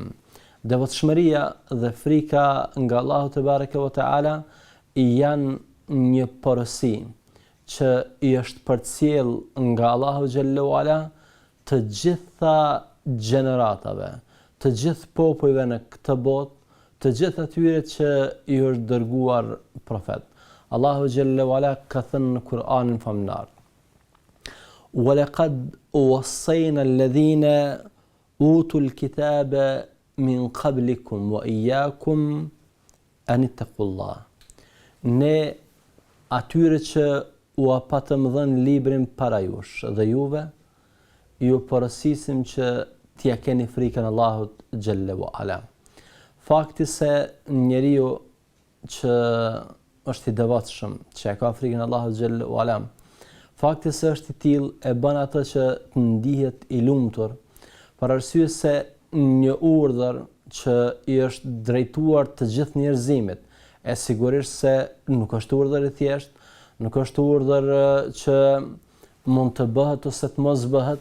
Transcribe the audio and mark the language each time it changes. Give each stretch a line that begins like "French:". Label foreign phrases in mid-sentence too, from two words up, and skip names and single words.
Albanian: Devotshmëria dhe frika nga Allahu
Arabic: تبارك وتعالى
Albanian: janë një porosi që i është përcjell nga Allahu
Arabic: جل وعلا
Albanian: të gjitha gjeneratave, të gjithë popujve në këtë botë, të gjithë atyre që i është dërguar profet. Allahu
Arabic: جل وعلا
Albanian: ka thënë në Kur'anin famnar:
Arabic: وَلَقَدْ وَصَّيْنَا الَّذِينَ أُوتُوا الْكِتَابَ مِنْ قَبْلِكُمْ وَإِيَّاكُمْ أَنِ اتَّقُوا اللَّهَ.
Albanian: Ne atyre që u patëm dhënë librin para jush dhe juve, ju porosisim që t'ja keni frikën Allahut
Arabic: جل وعلا.
Albanian: Fakti se njeriu që është i devotshëm, që ka frikën Allahut
Arabic: جل وعلا,
Albanian: fakti se është i tillë e bën atë që të ndihet i lumtur, për arsye se një urdhër që i është drejtuar të gjithë njerëzimit, e sigurisht se nuk është urdhër i thjeshtë, nuk është urdhër që mund të bëhet ose të mos bëhet.